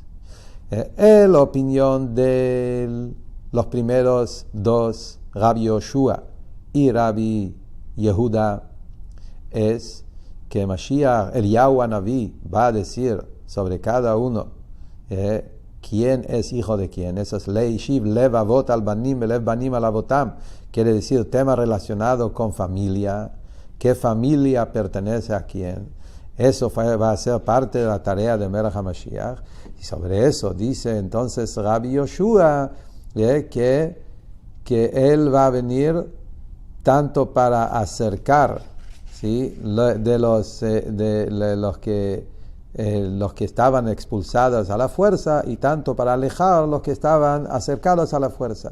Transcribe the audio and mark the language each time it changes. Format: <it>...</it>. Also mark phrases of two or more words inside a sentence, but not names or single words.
<es>La opinión de los primeros 2, Rabbi Yoshua y Rabbi Yehuda, es que Mashiach, Eliyahu Naví, va a decir sobre cada uno quién es hijo de quién. Eso es</es> <he>להשיב לב אבות על בנים, לב בנים על אבותם.</he> <es>Quiere decir tema relacionado con familia. ¿Qué familia pertenece a quién? Eso va a ser parte de la tarea de</es> <he>מלך המשיח.</he> <es>Y sobre eso dice entonces Rabbi Yoshua que él va a venir tanto para acercar, ¿sí?, de los que estaban expulsados a la fuerza, y tanto para alejar los que estaban acercados a la fuerza.</es>